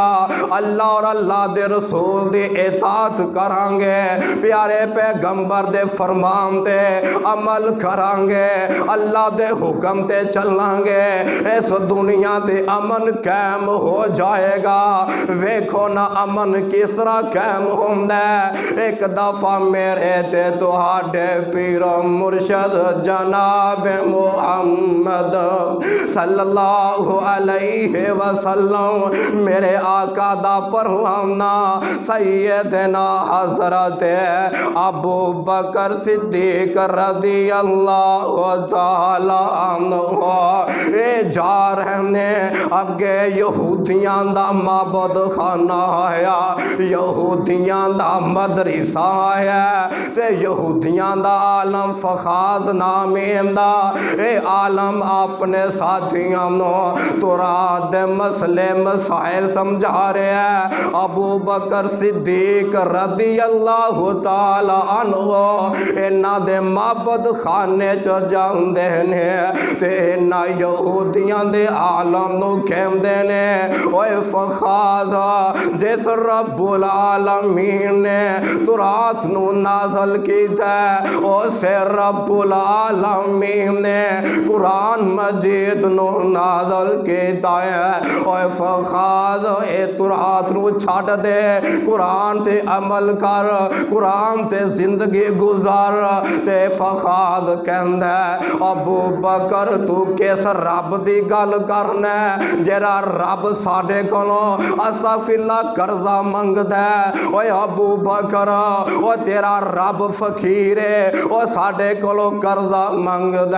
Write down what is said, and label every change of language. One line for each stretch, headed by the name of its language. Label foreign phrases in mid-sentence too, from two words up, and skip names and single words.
Punjabi: اللہ اور اللہ دے رسول دی اطاعت کراں گے، پیارے پیغمبر دے فرمان تے عمل کراں گے، اللہ دے حکم تے چلاں گے، اس دنیا تے امن قائم ہو جائے گا. ویکھو نا امن کس طرح قائم ہوندا ہے. اک دفعہ میرے تے تہاڈے پیر و مرشد جناب محمد
Arabic: صلى الله عليه وسلم
Punjabi: میرے آقا دا پروانہ سیدنا حضرت ابو بکر صدیق
Arabic: رضي الله تعالى عنه
Punjabi: جا رہے نے. اگے یہودیاں دا معبد خانہ آیا، یہودیاں دا مدرسہ آیا، تے یہودیاں دا عالم فخاز نام ایندا اے عالم اپنے ساتھیوں نو تورات دے مسلے مسائل سمجھا رہا ہے. ابو بکر صدیق
Arabic: رضي الله تعالى عنه
Punjabi: انہاں دے معبد خانے چ جاندے نے تے انہاں یہودیاں دے عالم نوں کہندے نے اوئے فخاد جس
Arabic: رب العالمين
Punjabi: نے تورات نوں نازل کیتا اس
Arabic: رب العالمين
Punjabi: نے قرآن مجید نوں نازل کیتا ہے. اوئے فخاد اے تورات نوں چھڈ دے قرآن تے عمل کر قرآن تے زندگی گزار تے فخاد کہندا ابو بکر تو کس رب دی گل کرنا جیہڑا رب ساڈے کولوں استغفراللہ قرضہ منگدا اوئے ابو بکر او تیرا رب فقیر ہے او ساڈے کولوں قرضہ منگدا.